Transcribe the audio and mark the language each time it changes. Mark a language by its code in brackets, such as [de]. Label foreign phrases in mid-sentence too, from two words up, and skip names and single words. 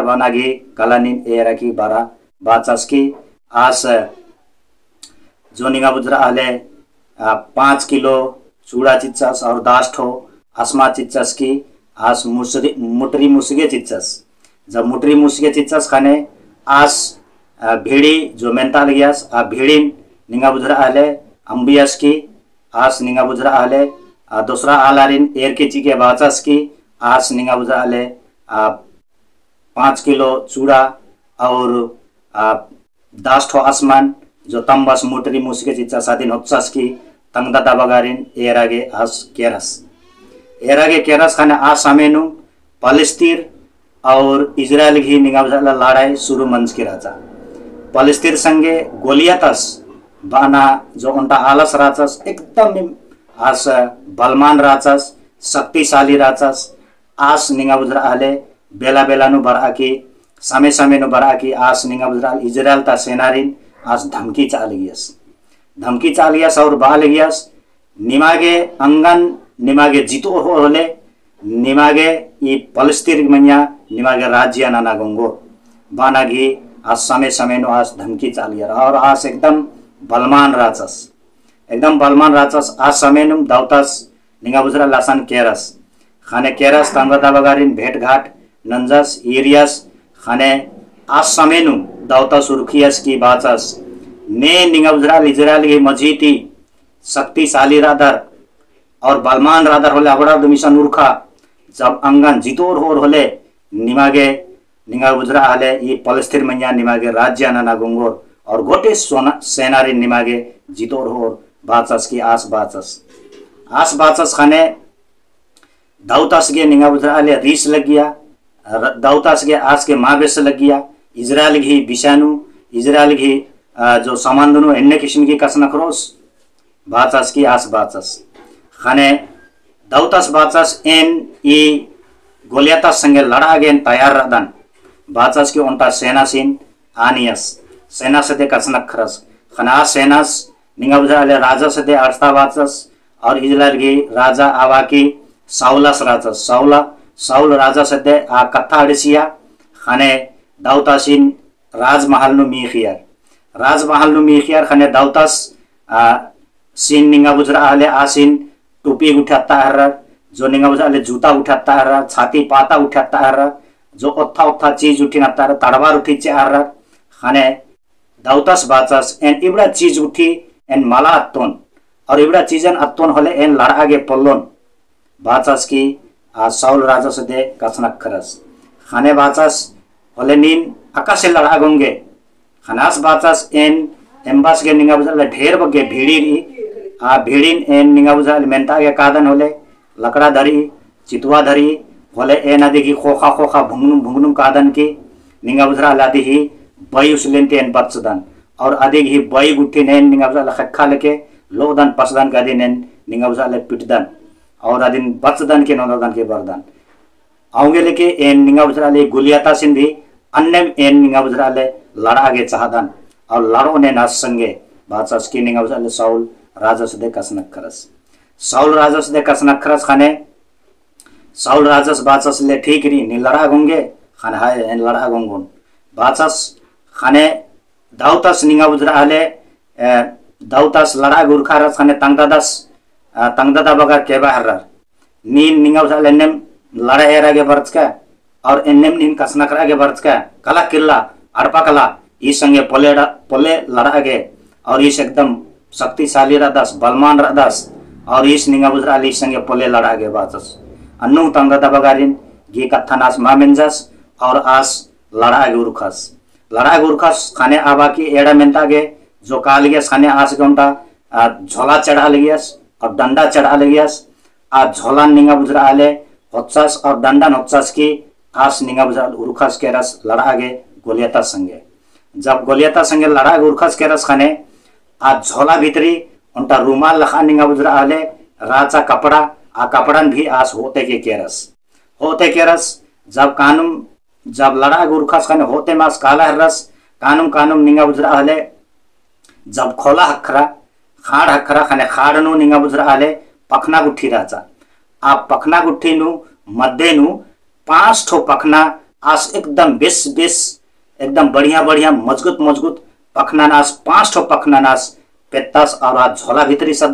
[kru] बनागी काला नीन एरा की बारा बाचास की आस जो निगा बुझराले 5 किलो चूड़ा चिच्चस और 10 ठो आसमा चिच्चस की आस मुटरी मुसगे चिच्चस जब मुटरी मुसगे चिच्चस खाने आस भीड़ी जो मेंता लगियास आ भीड़ी निंगा बुझरा आले अंबियास की आस निंगा बुझरा आले दूसरा आलारिन एर के चीके बाचास की आस निंगा बुझरा आले 5 किलो चूड़ा और 10 ठो आसमान जो तंबस मुटरी मुसगे चिच्चस सादिन होच्चस की तंगदा बगारिन एरागे केरस खाने आ सामेनु पलिस्तीन और इजरायल की निगाह [hi] लड़ाई शुरू [kru] मंच की राजा पलिस्तीन संगे गोलियातस बाना जो उनका आलस राचस एकदम आस बलमान राचस शक्तिशाली राचस आस निगाह बुझरा आले बेला बेला नु बरा की समय नु बरा की आस निगाह बुझरा इजरायल ता सेनारिन आस धमकी चालियस और बालियस निमागे अंगन निमागे जितो होले निमागे ये पलिस्तीन मनिया निमागे राज्य नाना गंगो बानागी आज समय नो आज धमकी चालियर और आज एकदम बलमान राचस आज समय नु दाउतास निगा बुझरा लासान केरस खाने केरस तंगदा बगारिन भेट घाट नंजस एरियास खाने आज समय नु दाउतास रुखियस की बाचस ने निगा बुझरा इजरायल की मजीती शक्तिशाली रादर और बलमान रादर होले अबड़ा मिशन उर्खा जब अंगन जितोर होर होले निमागे निंगा बुजरा आले ये पलस्तीन मन्या निमागे राज्य नाना गुंगोर और गोटे सेनारी निमागे जितोर होर बाचस की आस बाचस खाने दाऊतास के निंगा बुजरा आले [hi] रीस लग गया [kru] दाऊतास के आस के [hi] मावेश लग गया [kru] इजराइल घी बिशानु इजराइल घी जो सामान दोनों अन्य किस्म की कस नखरोस बाचस की आस बाचस खाने दाऊतास बाचस एन ई गोलियाता संगे लड़ा गेन तैयार रहदन बाचस के उनता सेना सिन आनियस सेना से दे कसनक खरस खना सेनास निंगा बुझा ले राजा से दे अर्था बाचस और इजराइल की राजा आवा की साउलस राजा साउल राजा से दे आ कथा अड़सिया खाने दाऊतासिन राजमहल नु मीखियार खाने दाऊतास सिन निंगा बुझरा आले आसिन [hi] टोपी उठाता है [kru] जो निंगा बुझा ले [hi] जूता उठाता है छाती पाता उठाता है [kru] जो ओथा चीज उठिनाता है तड़वार उठी चार खाने दाऊतास बाचस एन इबड़ा चीज उठी एन माला अत्तोन और इबड़ा चीजन अत्तोन होले एन लड़ा गे पल्लोन बाचस की साउल राजा से दे कसनक खरस खाने बाचस होले नीन आकाशे लड़ा गोंगे खानास बाचस एन एम्बास के निंगा बुझा ढेर बगे भीड़ीन एन निंगा बुझा मेंता के कादन होले लकड़ा धरी चितुआ धरी होले एन आदि की खोखा भुंगनुम कादन की निंगा बुझरा लादी ही बई उसलेंते एन बत्सदन और आदि ही बई गुट्ठी नेन निंगा बुझा खक्खा लेके लोदन पसदन का दिन निंगा बुझा ले पिटदन और आदिन बत्सदन के नोदन के बरदन आऊंगे लेके एन निंगा बुझरा ले गुलियाता सिंधी अन्य एन निंगा बुझरा ले लड़ा गे चाहदन और लड़ो ने नास संगे बाचस की निंगा बुझरा ले साउल राजा से दे कसनक खरस साउल राजा से दे कसनक खरस खाने साउल राजस बाचस ले ठीक री नि लड़ा गोंगे खाने हाय एन लड़ा गोंगोन बाचस खाने दाऊतास निंगा बुझरा आले दाऊतास लड़ा गुरखा रस खाने तंगदादा बगा केबा हर नीन निंगा बुझरा ले नेम लड़ा एरा के बरच का और एननेम नीन कसनक रा के बरच का कला किल्ला अड़पा कला ई संगे पोले लड़ा गे और इस एकदम शक्तिशाली रदस बलमान रदस और इस निंगा बुझरा आले संगे पोले लड़ा गे बाचस अन्नु तंगदा बगारिन गी कथनास मामेंजस और आस लड़ा गुरखस खाने आबा की एड़ा मेंता गे जो काल गयस खाने आस गंटा झोला चढ़ा लियस और डंडा चढ़ा लियस आ झोला निंगा बुझरा आले होत्सास और डंडा होत्सास की आस निंगा बुझरा उरखस के रस लड़ा गे गोलियाता संगे जब गोलियाता संगे लड़ा गुरखस के रस खाने आ झोला भीतरी उनका रुमाल लखा निंगा बुझरा आले राचा कपड़ा आ कपड़न भी आस होते के रस जब लड़ा गुरखस खाने होते मास काला रस कानुम निंगा बुझरा हले जब खोला हखरा खाड़ खाने खाड़नु निंगा बुझरा हले पखना गुट्ठी राचा आ पखना गुट्ठी नु मध्य नु 5 ठो पखना आस एकदम बेस एकदम बढ़िया मजबूत पखना नास 5 ठो पखना नास पेत्तास और आज झोला भीतरी